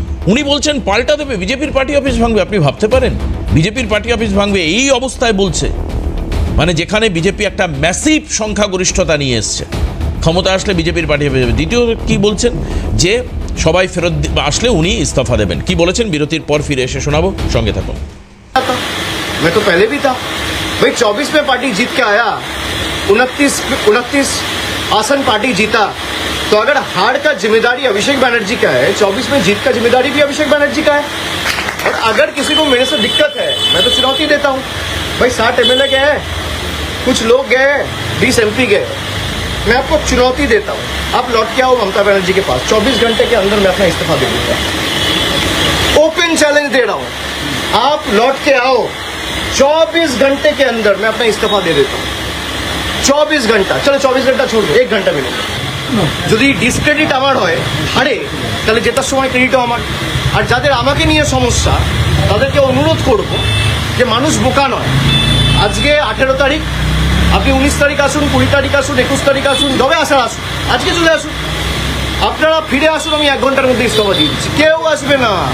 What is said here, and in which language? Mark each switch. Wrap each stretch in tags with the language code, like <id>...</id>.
<bn>উনি বলছেন পাল্টা দেবে, বিজেপির পার্টি অফিস ভাঙবে। আপনি ভাবতে পারেন বিজেপির পার্টি অফিস ভাঙবে এই অবস্থায় বলছে, মানে যেখানে বিজেপি একটা ম্যাসিভ সংখ্যাগরিষ্ঠতা নিয়ে এসছে, ক্ষমতা আসলে বিজেপির পার্টি হয়ে যাবে। দ্বিতীয় কি বলছেন যে সবাই ফেরত আসলে উনি ইস্তফা দেবেন, কি বলেছেন বিরতির পর ফিরে এসে শোনাবো, সঙ্গে থাকুন।</bn> <hi>मैं तो पहले भी था भाई, 24 में पार्टी जीत के आया, 29 आसन पार्टी जीता, तो अगर हार का जिम्मेदारी अभिषेक बनर्जी का है, 24 में जीत का जिम्मेदारी भी अभिषेक बनर्जी का है। और अगर किसी को मेरे से दिक्कत है, मैं तो चुनौती देता हूँ भाई, 60 MLA गए, कुछ लोग गए, 20 MP गए, मैं आपको चुनौती देता हूँ, आप लौट के आओ ममता बनर्जी के पास, 24 घंटे के अंदर मैं अपना इस्तीफा दे दूंगा। ओपन चैलेंज दे रहा हूँ, आप लौट के आओ, 24 घंटे के अंदर मैं अपना इस्तीफा दे देता हूँ। 24 घंटा, चलो 24 घंटा छोड़ दो, 1 घंटा मिले</hi> <bn>যদি ডিসক্রেডিট আমার হয়, হারে, তাহলে জেতার সময় ক্রেডিটও আমার। আর যাদের আমাকে নিয়ে সমস্যা তাদেরকে অনুরোধ করব যে মানুষ বোকা নয়। আজকে 18 তারিখ, আপনি 19 তারিখ আসুন, 20 তারিখ আসুন, 21 তারিখ আসুন, যবে আসার আসুন, আজকে চলে আসুন, আপনারা ফিরে আসুন, আমি 1 ঘন্টার মধ্যে ইস্তফা দিয়ে দিচ্ছি, কেউ আসবে না।</bn>